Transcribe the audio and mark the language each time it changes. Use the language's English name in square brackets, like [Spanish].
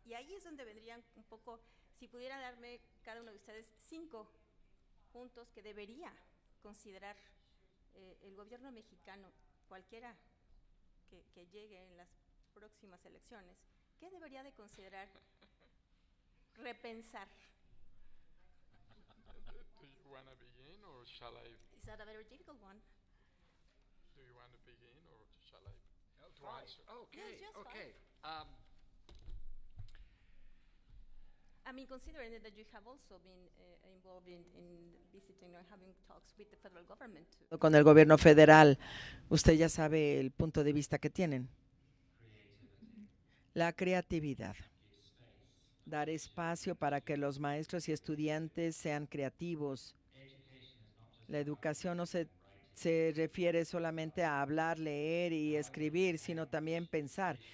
[Spanish] Y ahí es donde vendrían un poco, si pudiera darme cada uno de ustedes 5 puntos que debería considerar el gobierno mexicano, cualquiera que llegue en las próximas elecciones, ¿qué debería de considerar, repensar? [English] Do you want to begin or shall I? Is that a very difficult one? Do you want to begin or shall I? Oh, to fine. answer? Okay, Yes, just okay. I mean, considering that you have also been involved in visiting or having talks with the federal government too. [Spanish] Con el gobierno federal, usted ya sabe el punto de vista que tienen. La creatividad. Dar espacio para que los maestros y estudiantes sean creativos. La educación no se refiere solamente a hablar, leer y escribir, sino también pensar.